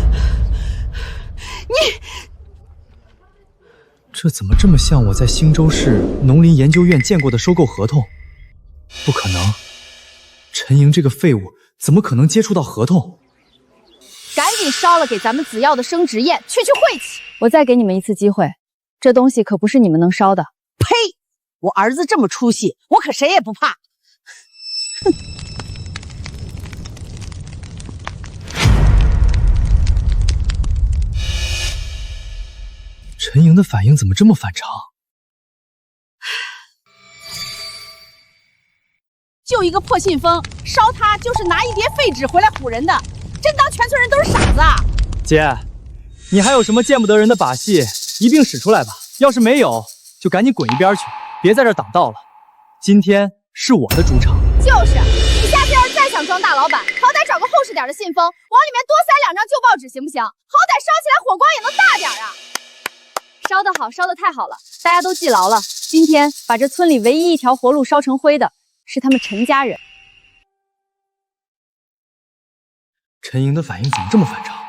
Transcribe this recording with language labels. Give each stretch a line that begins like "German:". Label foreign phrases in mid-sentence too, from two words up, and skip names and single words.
Chinese: 這怎麼這麼像我在興州市農林研究院見過的收購合同？不可能，陳瑩這個廢物怎麼可能接觸到合同？趕緊燒了給咱們紫藥的生殖宴，去晦氣。我再給你們一次機會，這東西可不是你們能燒的。呸！我兒子這麼出息，我可誰也不怕。哼！陳瑩的反應怎麼這麼反常？就一個破信封，燒它就是拿一疊廢紙回來唬人的，真當全村人都是傻子啊！姐，你還有什麼見不得人的把戲，一併使出來吧。要是沒有，就趕緊滾一邊去，別在這擋道了。今天是我的主場。就是，你下次要是再想裝大老闆，好歹找個厚實點的信封，往裡面多塞2張舊報紙，行不行？好歹燒起來火光也能大點啊！燒得好，燒得太好了，大家都記牢了。今天把這村裡唯一一條活路燒成灰的，是他們陳家人。陳瑩的反應怎麼這麼反常？